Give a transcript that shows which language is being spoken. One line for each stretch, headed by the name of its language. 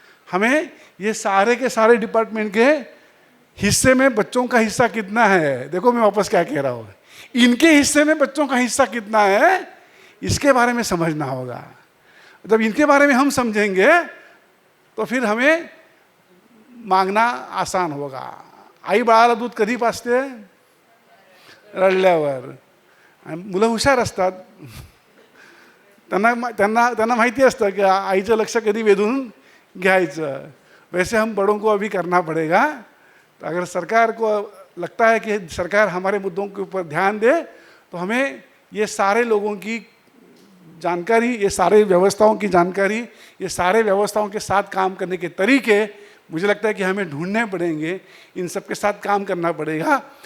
Hindi: हमें ये सारे के सारे डिपार्टमेंट के हिस्से में बच्चों का हिस्सा कितना है, देखो मैं वापस क्या कह रहा हूँ, इनके हिस्से में बच्चों का हिस्सा कितना है, इसके बारे में समझना होगा। जब इनके बारे में हम समझेंगे तो फिर हमें मांगना आसान होगा।
Marathi: आई बाळाला दूध कधी पाजते? रडल्यावर. मुलं हुशार असतात, त्यांना माहिती असतं की आईचं लक्ष कधी वेधून घ्यायचं।
Hindi: वैसे हम बड़ों को अभी करना पड़ेगा। तो अगर सरकार को लगता है कि सरकार हमारे मुद्दों के ऊपर ध्यान दे, तो हमें ये सारे लोगों की जानकारी, ये सारे व्यवस्थाओं की जानकारी, ये सारे व्यवस्थाओं के साथ काम करने के तरीके मुझे लगता है कि हमें ढूंढने पड़ेंगे, इन सब के साथ काम करना पड़ेगा।